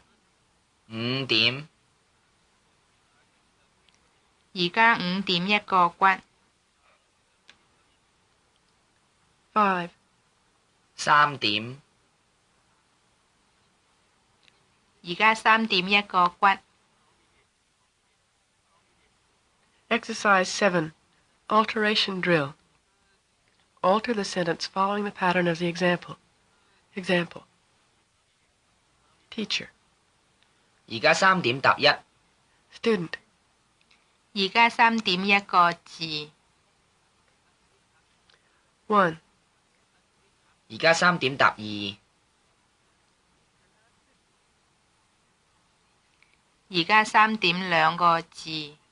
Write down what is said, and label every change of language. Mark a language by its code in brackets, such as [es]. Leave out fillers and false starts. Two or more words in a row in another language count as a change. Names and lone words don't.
[yue] 5 點，而家5點1個骨。 5. 3點，而家3點1個骨。 [en] Exercise 7. Alteration drill. Alter the sentence following the pattern of the example. Example. Teacher. [yue] 而家3點搭1， [en] Student. [yue] 而家3點1個字。 1. 而家3點搭2，而家3點2個字。